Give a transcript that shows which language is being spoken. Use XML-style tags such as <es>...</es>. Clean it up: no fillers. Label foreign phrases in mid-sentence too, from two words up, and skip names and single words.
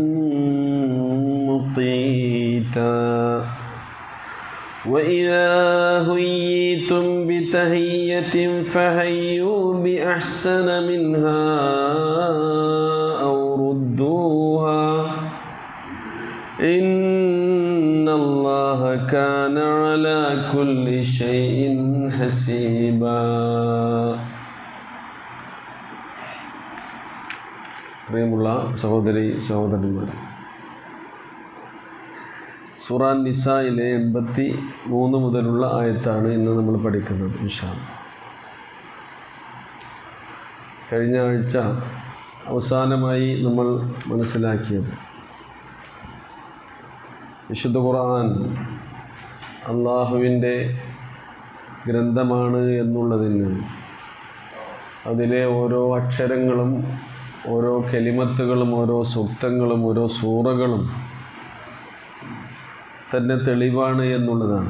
<ar>مقيتا وإذا حييتم بتحية فحيوا بأحسن منها أو ردوها إن الله كان على كل شيء حسيبا.</ar> <ml>പ്രിയമുള്ള സഹോദരി സഹോദരന്മാരെ, സൂറ നിസായിലെ 83 മുതലുള്ള ആയത്താണ് ഇന്ന് നമ്മൾ പഠിക്കുന്നത്</ml> <ar>إن شاء الله.</ar> <ml>കഴിഞ്ഞ ആഴ്ച അവസാനമായി നമ്മൾ മനസ്സിലാക്കിയത് വിശുദ്ധ ഖുർആൻ അള്ളാഹുവിൻ്റെ ഗ്രന്ഥമാണ് എന്നുള്ളതിന് അതിലെ ഓരോ അക്ഷരങ്ങളും ഓരോ കലിമത്തുകളും ഓരോ സൂക്തങ്ങളും ഓരോ സൂറകളും തന്നെ തെളിവാണ് എന്നുള്ളതാണ്.</ml>